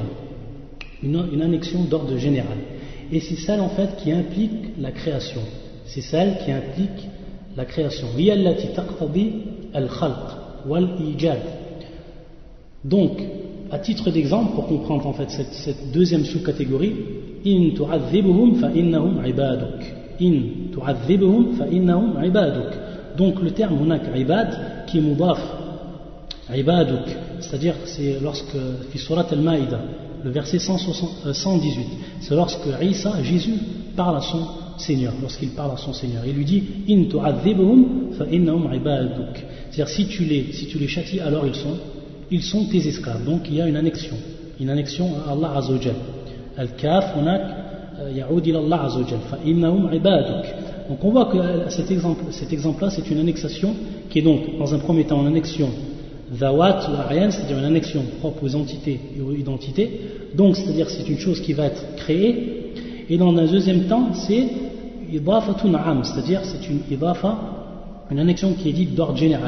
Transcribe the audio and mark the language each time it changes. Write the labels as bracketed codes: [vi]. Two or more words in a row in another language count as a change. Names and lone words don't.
[fr] Une annexion d'ordre général. Et c'est celle en fait qui implique la création. C'est celle qui implique la création. Donc, à titre d'exemple, pour comprendre en fait cette deuxième sous-catégorie, [ar] إن تعذبهم فإنهم عبادك. إن تعذبهم فإنهم عبادك. [fr] Donc le terme [ar] هناك عباد [fr] qui est [ar] مضاف عبادك, [fr] c'est-à-dire c'est lorsque [ar] في سورة المائدة, [fr] le verset 118, c'est lorsque Isa, Jésus, parle à son Seigneur, lorsqu'il parle à son Seigneur, il lui dit [ar] إن تعذبهم فإنهم عبادك, [fr] c'est-à-dire si tu les châties, alors ils sont tes esclaves. Donc il y a une annexion à [ar] الله عز وجل. الكاف هناك يعود إلى الله عز وجل فإنهم عبادك. [fr] Donc on voit que cet exemple-là c'est une annexation qui est donc dans un premier temps une annexion zawat ou ariyan, c'est-à-dire une annexion propre aux entités et aux identités. Donc c'est-à-dire c'est une chose qui va être créée. Et dans un deuxième temps c'est [ar] إضافة عام, [fr] c'est-à-dire c'est une idafa, une annexion qui est dite d'ordre général.